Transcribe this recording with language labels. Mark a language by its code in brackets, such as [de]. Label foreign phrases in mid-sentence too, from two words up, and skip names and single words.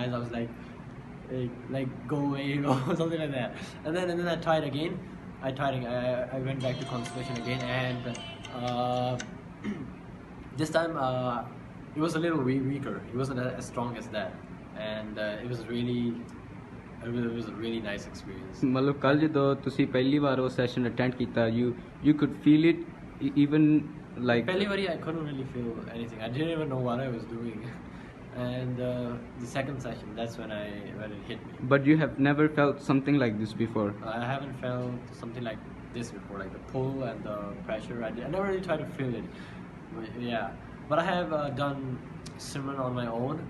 [en] I was like go away or something like that, and then I tried again. I went back to concentration again, and this time it was a little weaker. It wasn't as strong as that, and it was a really nice experience. [pa] ਮਤਲਬ ਕੱਲ੍ਹ ਜਦੋਂ ਤੁਸੀਂ ਪਹਿਲੀ ਵਾਰ ਉਹ [en] session attend [pa] ਕੀਤਾ, [en] you could feel it even like [pa] ਪਹਿਲੀ ਵਾਰੀ [en] I couldn't really feel anything. I didn't even know what I was doing. And the second session, that's when it hit me. But you have never felt something like this before? I haven't felt something like this before, like the pull and the pressure. I never really tried to feel it. But I have done Simran on my own.